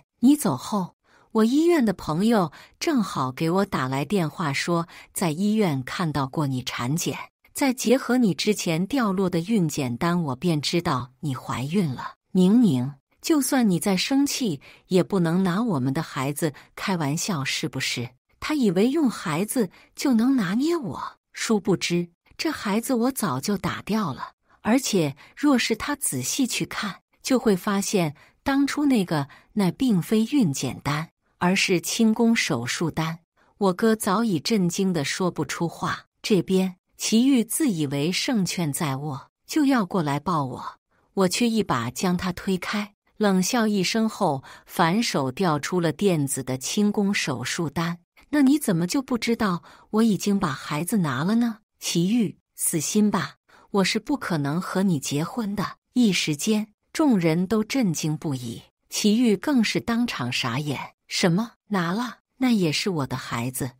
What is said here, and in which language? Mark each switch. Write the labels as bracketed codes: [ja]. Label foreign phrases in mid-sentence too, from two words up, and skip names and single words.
[zh] 你走後，我醫院的朋友正好給我打來電話說，在醫院看到過你產檢，再結合你之前掉落的孕檢單，我便知道你懷孕了。寧寧，就算你再生氣，也不能拿我們的孩子開玩笑，是不是？他以為用孩子就能拿捏我，殊不知這孩子我早就打掉了。而且若是他仔細去看，就會發現當初那並非孕檢單，而是清宮手術單。我哥早已震驚得說不出話。這邊祁煜自以為勝券在握，就要過來抱我，我卻一把將他推開，冷笑一聲後，反手調出了電子的清宮手術單。那你怎麼就不知道我已經把孩子拿了呢？祁煜，死心吧，我是不可能和你結婚的。一時間，眾人都震驚不已，祁煜更是當場傻眼。什麼？拿了？那也是我的孩子。